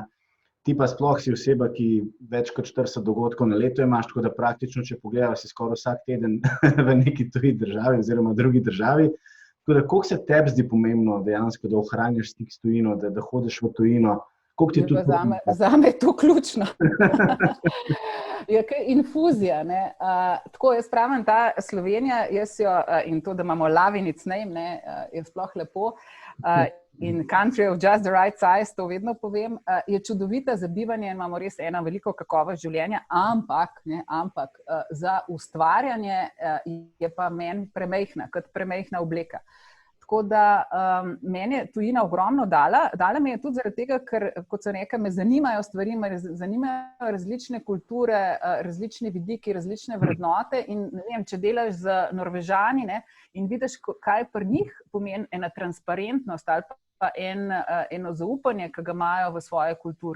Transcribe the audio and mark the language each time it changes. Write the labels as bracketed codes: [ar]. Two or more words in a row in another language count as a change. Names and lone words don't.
[sl] Ti pa sploh si oseba, ki več kot 40 dogodkov na leto imaš, tako da praktično, če pogledaš, si skoraj vsak teden v neki tuji državi oziroma drugi državi. Tako da, koliko se tebi zdi pomembno dejansko, da ohranjaš stik s tujino, da hodiš v tujino? Zame je to ključno. Je kaj infuzija. Tako jaz pravim, ta Slovenija, in to, da imamo [en] love in its name, [sl] je sploh lepo. [en] In country of just the right size, [sl] to vedno povem, je čudovita za bivanje in imamo res eno veliko kakovost življenja, ampak za ustvarjanje je pa meni premajhna, kot premajhna obleka. Tako da meni je tujina ogromno dala. Dala mi je tudi zaradi tega, ker, kot sem rekla, me zanimajo stvari, me zanimajo različne kulture, različni vidiki, različne vrednote in ne vem, če delaš z Norvežani in vidiš, kaj pri njih pomeni ena transparentnost ali pa eno zaupanje, ki ga imajo v svoji kulturi.